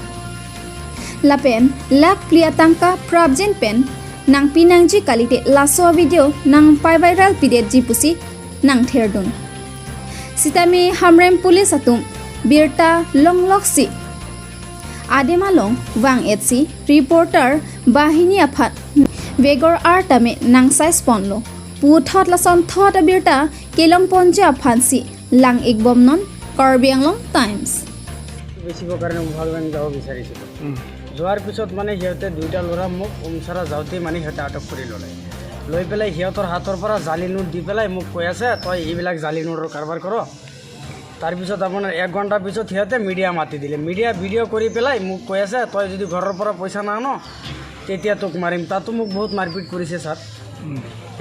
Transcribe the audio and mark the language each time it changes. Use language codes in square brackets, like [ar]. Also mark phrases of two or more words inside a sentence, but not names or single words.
[mjw] lapen lak pliatangka prabjen pen nang pinangji kalite laso video nang pai viral pidet ji pusi nang therdon sitami hamrem police atum birta longloksi adema long wang etsi reporter bahini aphat vegor artame nang sai sponlo puthot lason thot birta kelong ponja phansi lang ekbom non Karbi anglong times [as] বেচিব কাৰণে ভগৱান যাব বিচাৰিছিল যোৱাৰ পিছত মানে সিহঁতে দুইটা ল'ৰা মোক ওমচাৰা যাওঁতে মানে সিহঁতে আটক কৰি ল'লে লৈ পেলাই সিহঁতৰ হাতৰ পৰা জালি নোট দি পেলাই মোক কৈ আছে তই এইবিলাক জালি নোটৰ কাৰবাৰ কৰ তাৰপিছত আপোনাৰ 1 ঘণ্টা পিছত সিহঁতে মিডিয়া মাতি দিলে মিডিয়া ভিডিঅ' কৰি পেলাই মোক কৈ আছে তই যদি ঘৰৰ পৰা পইচা নান তেতিয়া তোক মাৰিম তাতো মোক বহুত মাৰপিট কৰিছে ছাৰ এই